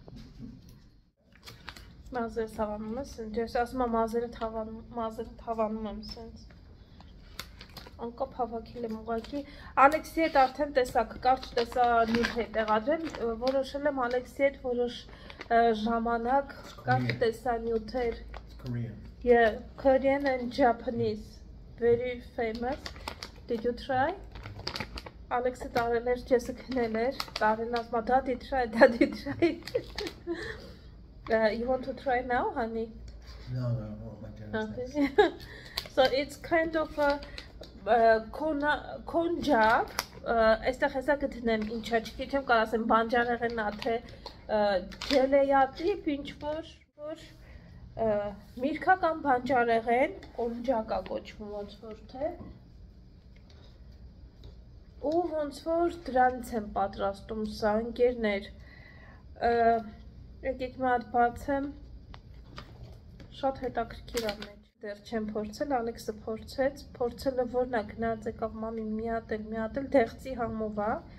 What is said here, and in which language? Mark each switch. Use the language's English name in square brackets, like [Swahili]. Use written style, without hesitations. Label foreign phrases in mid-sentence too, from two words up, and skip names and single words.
[Armenian] Մազերը թավանում ես, ես ասում եմ մազերը թավանում եմ սենց։ անկապ հավաքել եմ ուղղակի։ Ալեքսի հետ արդեն տեսակ, կարճ տեսա նյութ է տեղադրել, որոշել եմ Ալեքսի հետ որոշ ժամանակ կարճ տեսա նյութեր։ [English] Korean. Yeah, Korean and Japanese, very famous. Did you try? [Armenian] Ալեքսը տարել էր, ջեսը քնել էր, տարել ասմա, [English] daddy try, daddy try. You want to try now, honey? No, my goodness. Okay. So it's kind of a konjac. [Armenian] Այստեղ հեսա գտնեմ ինչա, չգիտեմ կարող ասեմ բանջարեղենա թե ջելեյատիպ ինչ որ միրգական բանջարեղեն, կոնջակա կոչվում ոնց որ թե ու ոնց որ դրանից եմ պատրաստում սա ընկերներ եկեք մի հատ բացեմ շատ հետաքրքիր է մեջ դեռ չեմ փորձել Ալեքսը փորձելը որն է գնաց եկավ մամի մի հատ էլ դեղցի համով է